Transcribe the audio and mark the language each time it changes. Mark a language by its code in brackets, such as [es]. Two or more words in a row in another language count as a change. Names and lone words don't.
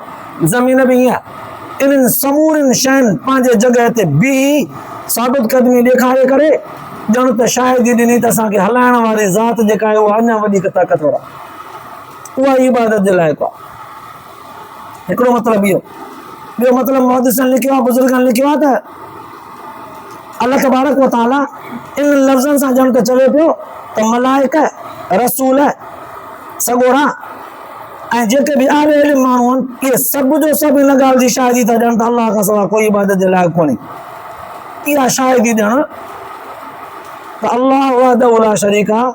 [sd] ज़मीन बि ईअं इन्हनि समूरनि शयुनि पंहिंजे जॻह ते बीही साबित क़दमी ॾेखारे करे ॼण त शाहिदी ॾिनी त असांखे हलाइण वारी ज़ात जेका आहे उहा अञा वधीक ताक़तवर आहे। उहा इबादत जे लाइक़ु आहे। हिकिड़ो मतिलबु इहो। ॿियो मतिलबु मुहद्दिसनि लिखियो आहे बुज़ुर्गनि लिखियो आहे त [ar] الله تبارك وتعالى [sd] इन लफ़्ज़नि सां ॼण त चवे पियो त मलाइक रसूल सॻोड़ा ऐं जेके बि आले इल्म माण्हू आहिनि इहे सभु जो सभु इन ॻाल्हि जी शाहिदी था ॾियनि त अलाह खां सवाइ कोई इबादत जे लाइक़ु कोन्हे। इहा शाहिदी ॾियणु त अल्लाह [ar] وحده لا شريك [sd] आहे।